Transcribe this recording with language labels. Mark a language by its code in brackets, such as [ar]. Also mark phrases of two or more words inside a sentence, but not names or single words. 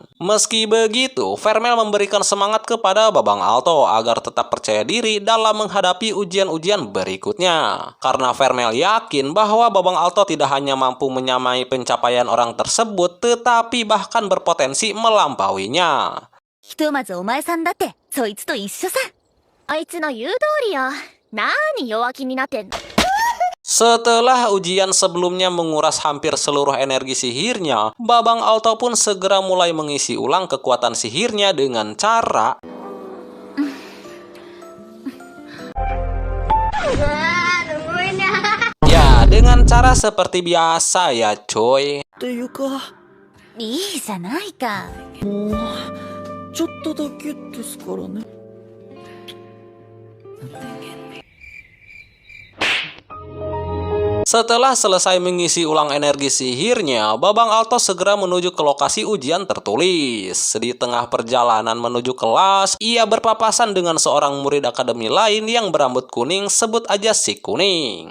[id] Meski begitu, Vermel memberikan semangat kepada Babang Alto agar tetap percaya diri dalam menghadapi ujian-ujian berikutnya. Karena Vermel yakin bahwa Babang Alto tidak hanya mampu menyamai pencapaian orang tersebut, tetapi bahkan berpotensi melampauinya. [ja] ひとまずお前さんだってそいつと一緒さ。あいつの言う通りよ。なーに弱気になってんの。 [id] Setelah ujian sebelumnya menguras hampir seluruh energi sihirnya, Babang Alto pun segera mulai mengisi ulang kekuatan sihirnya dengan cara ya, dengan cara seperti biasa ya coy. [ja] っていうか、いいじゃないか。もうちょっとだけですからね。 [id] Setelah selesai mengisi ulang energi sihirnya, Babang Alto segera menuju ke lokasi ujian tertulis. Di tengah perjalanan menuju kelas, ia berpapasan dengan seorang murid akademi lain yang berambut kuning, sebut aja si Kuning.